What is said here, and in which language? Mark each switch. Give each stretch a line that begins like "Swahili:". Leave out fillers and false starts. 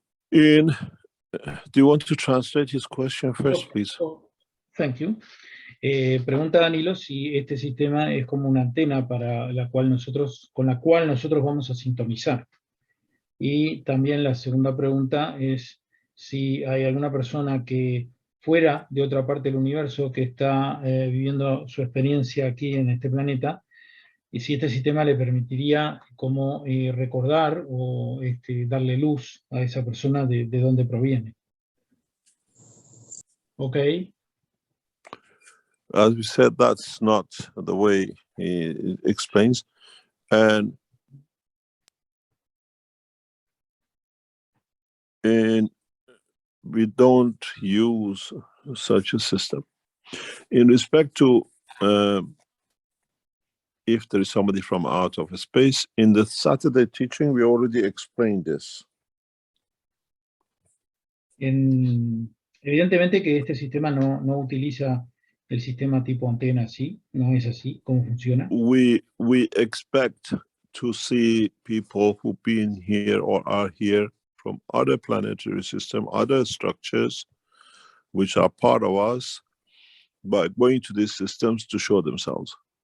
English: Do you want to translate his question first, please? Thank you.
Spanish: Pregunta Danilo si este sistema es como una antena con la cual nosotros vamos a sintonizar. Y también la segunda pregunta es si hay alguna persona que fuera de otra parte del universo que está viviendo su experiencia aquí en este planeta, y si este sistema le permitiría como recordar o darle luz a esa persona de dónde proviene.
English: Okay. As we said, that's not the way he explains. And we don't use such a system. In respect to if there is somebody from out of space, in the Saturday teaching, we already explained this.
Spanish: Evidentemente que este sistema no utiliza el sistema tipo antena, ¿sí? No es así. ¿Cómo funciona?
English: We expect to see people who've been here or are here from other planetary systems, other structures, which are part of us, by going to these systems to show themselves.